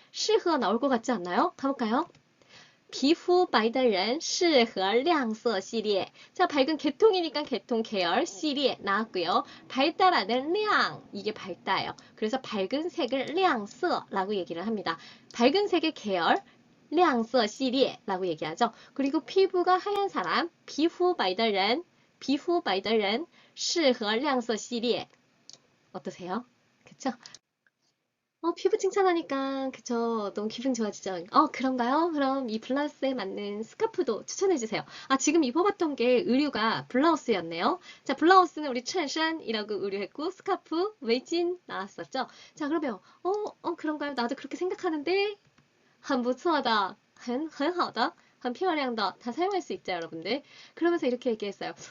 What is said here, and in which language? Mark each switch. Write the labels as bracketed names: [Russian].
[Korean] 适合 나올 것 같지 않나요? 가볼까요? [Chinese] 皮肤白的人适合亮色系列 [Korean] 자, 밝은 계통이니까 계통 계열 시리에 나왔고요. 밝다라는 량, 이게 밝다예요. 그래서 밝은 색을 亮色라고 얘기를 합니다. 밝은 색의 계열 亮色 시리에라고 얘기하죠. 그리고 피부가 하얀 사람 [Chinese] 皮肤白的人皮肤白的人适合亮色系列 [Korean] 어떠세요? 그쵸? 피부 칭찬하니까 그쵸 너무 기분 좋아지죠. 그런가요? 그럼 이 블라우스에 맞는 스카프도 추천해주세요. 아, 지금 입어봤던 게 의류가 블라우스였네요. 자, 블라우스는 우리 챈샨이라고 의류했고 스카프, 웨이진 나왔었죠. 자, 그러면 그런가요? 나도 그렇게 생각하는데 [Chinese] 很不错的很好的很漂亮的 [Korean] 다 사용할 수 있죠, 여러분들. 그러면서 이렇게 얘기했어요.